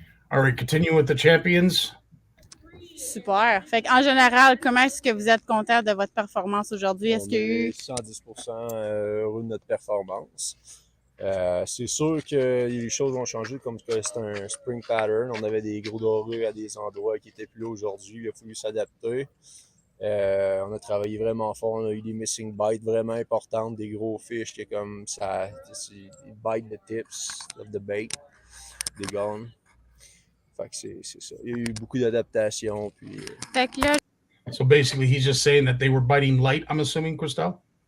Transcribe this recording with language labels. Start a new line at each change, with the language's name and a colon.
English: All right, continue with the champions. Super.
French: Fait en général, comment est-ce que vous êtes content de votre performance aujourd'hui? Est-ce qu'il y a eu 110% heureux de notre performance. C'est sûr que les choses ont changé, comme que c'est un
English: spring pattern.
French: On avait des gros dorés à des endroits qui n'étaient plus là aujourd'hui. Il a fallu s'adapter. On a travaillé vraiment fort. On a eu des
English: missing bites
French: vraiment importantes, des gros fish qui est comme ça,
English: ils bite the tips of the bait,
French: des gone. Fait que c'est ça. Il y a eu beaucoup d'adaptations. Puis, Fait que là,
English: So basically, he's just saying that they were biting light, I'm assuming, Christelle?